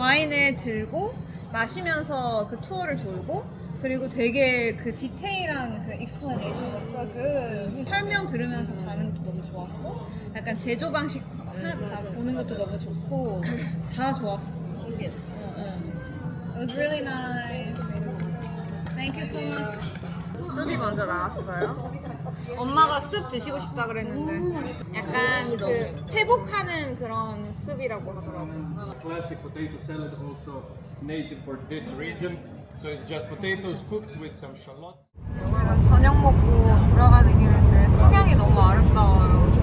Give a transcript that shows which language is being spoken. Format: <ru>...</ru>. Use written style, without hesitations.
<ko>와인을 들고 마시면서 그 투어를 돌고 그리고 되게 그 디테일한 그 익스플레이션 그 설명 들으면서 가는 것도 너무 좋았고 약간 제조 방식 다 보는 것도 너무 좋고 다 좋았어. 신기했어.</ko> <en>It was really nice. Thank you so much.</en> <ko>숲이 먼저 나왔어요. 엄마가 숲 드시고 싶다 그랬는데 약간 그 회복하는 그런 숲이라고 하더라고요.</ko> <en>Classic potato salad, also native for this region. So it's just potatoes cooked with some shallots.</en> <ko>우리가 저녁 먹고 돌아가는 길인데 풍경이 너무 아름다워요.</ko>